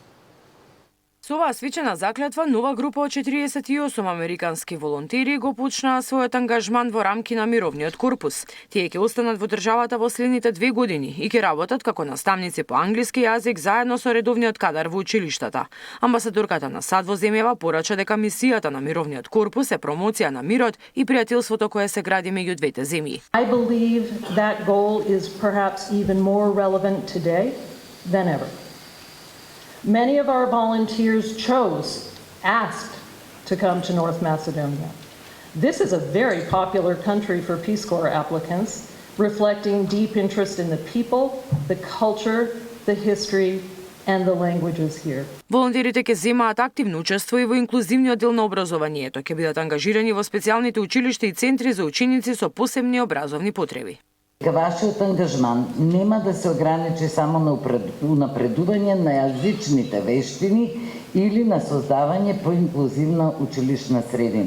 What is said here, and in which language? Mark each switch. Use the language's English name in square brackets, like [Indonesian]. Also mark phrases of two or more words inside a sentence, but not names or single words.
[Macedonian] Со оваа свечена заклетва, нова група од 48 американски волонтери го почнаа својот ангажман во рамки на Мировниот корпус. Тие ќе останат во државата во следните 2 години и ќе работат како наставници по англиски јазик заедно со редовниот кадар во училиштата. Амбасадорката на САД во земјава порача дека мисијата на Мировниот корпус е промоција на мирот и пријателството кое се гради меѓу двете земји. [English] I believe that goal is perhaps even more relevant today than ever. Many of our volunteers asked to come to North Macedonia. This is a very popular country for Peace Corps applicants, reflecting deep interest in the people, the culture, the history, and the languages here. [Macedonian] Волонтерите ќе земаат активно учество и во инклузивниот дел на образованието, ќе бидат ангажирани во специјалните училишта и центри за ученици со посебни образовни потреби. Вашиот ангажман нема да се ограничи само на унапредување на јазичните вештини или на создавање поинклузивна училишна средина.